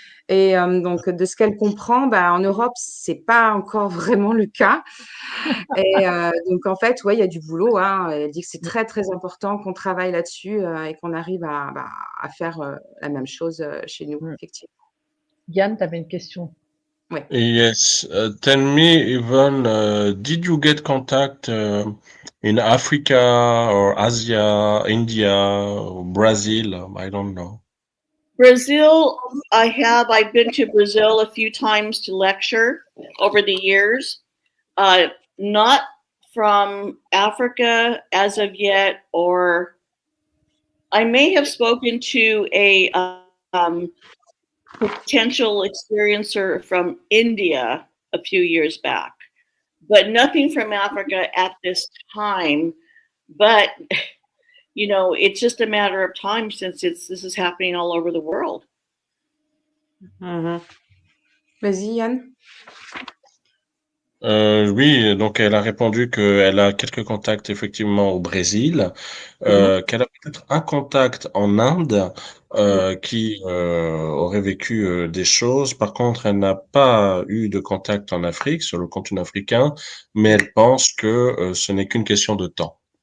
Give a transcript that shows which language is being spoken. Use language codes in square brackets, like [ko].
[fr] Et donc, de ce qu'elle comprend, en Europe, c'est pas encore vraiment le cas. Et donc, en fait, ouais, il y a du boulot, hein. Elle dit que c'est très, très important qu'on travaille là-dessus et qu'on arrive à faire la même chose chez nous, effectivement. Yann, tu avais une question. Ouais. [en] Yes. Tell me, Yvonne, did you get contact in Africa or Asia, India, or Brazil? I don't know. Brazil, I have. I've been to Brazil a few times to lecture over the years. Not from Africa as of yet, or I may have spoken to a potential experiencer from India a few years back, but nothing from Africa at this time. But it's just a matter of time since this is happening all over the world. [fr] Mhm. Vas-y, Yann. Oui, donc elle a répondu qu'elle a quelques contacts effectivement au Brésil, qu'elle a peut-être un contact en Inde qui aurait vécu des choses. Par contre, elle n'a pas eu de contact en Afrique, sur le continent africain, mais elle pense que ce n'est qu'une question de temps.